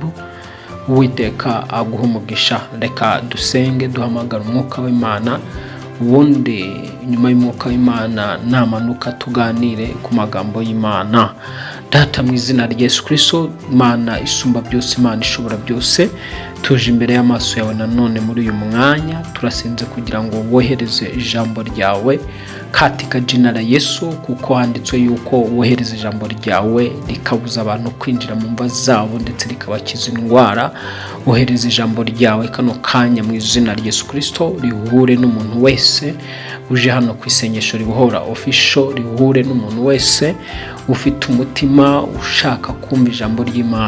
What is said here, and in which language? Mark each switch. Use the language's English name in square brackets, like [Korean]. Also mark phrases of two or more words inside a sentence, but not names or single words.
[Kinyarwanda] Uwiteka aguhe umugisha. Reka dusenge duhamagara umwuka w'Imana, ubundi nyuma y'umwuka w'Imana namanuka tuganire ku magambo y'Imana. Data mu izina rya Yesu Kristo, Imana isumba byose, Imana ishobora byose, tuje imbere y'amaso yawe nanone muri uyu mwanya. Turasenze kugira ngo wohereze ijambo ryawe [Swahili] katika jina la Yesu, [Kinyarwanda] kuko handitswe yuko wohereza ijambo ryawe rikabuza abantu kwinjira mu mva zabo ndetse rikabakiza indwara. Wohereza ijambo ryawe kano kanya mu izina rya Yesu Kristo, rihure n'umuntu wese uje hano ku isengesho ribohora official, rihure n'umuntu wese ufite umutima ushaka kumva ijambo ry'Imana.